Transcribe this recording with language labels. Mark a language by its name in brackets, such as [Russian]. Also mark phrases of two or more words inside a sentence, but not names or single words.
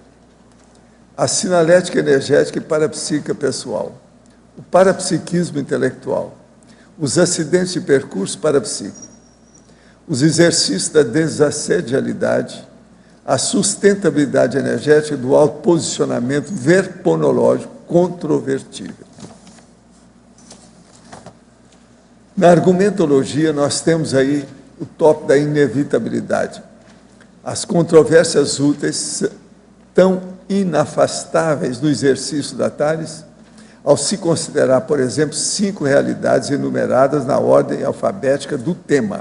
[Portuguese] A sinalética energética e parapsíquica pessoal. O parapsiquismo intelectual. Os acidentes de percurso parapsíquico. Os exercícios da desassedialidade. A sustentabilidade energética do autoposicionamento verponológico controvertível. Na argumentologia, nós temos aí o tópico da inevitabilidade. As controvérsias úteis tão inafastáveis no exercício da Tales, ao se considerar, por exemplo, 5 realidades enumeradas na ordem alfabética do tema.